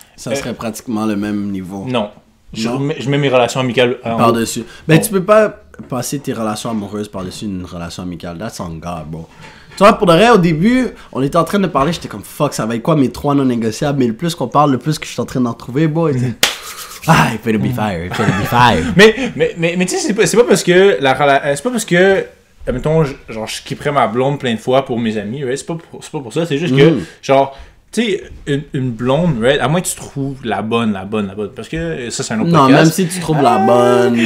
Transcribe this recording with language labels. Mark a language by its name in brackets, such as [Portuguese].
[French] Ça serait pratiquement le même niveau. non. Non. Je mets mes relations amicales en haut. Par-dessus. Ben, Bon. tu peux pas passer tes relations amoureuses par-dessus une relation amicale. [English] That's on God, bro. [French] Tu vois, pour de vrai, au début, on était en train de parler, j'étais comme, fuck, ça va être quoi mes 3 non négociables? Mais le plus qu'on parle, le plus que je suis en train d'en trouver, boy. [English] Ah, it better be fire, it better be fire. [French] Mais tu sais, c'est pas parce que c'est pas parce que mettons genre je kipperais ma blonde plein de fois pour mes amis, right? C'est pas pour ça, c'est juste que genre tu tu sais, une blonde, right? À moins que tu trouves la bonne. Parce que ça, c'est un autre Non, podcast. même si tu trouves la bonne.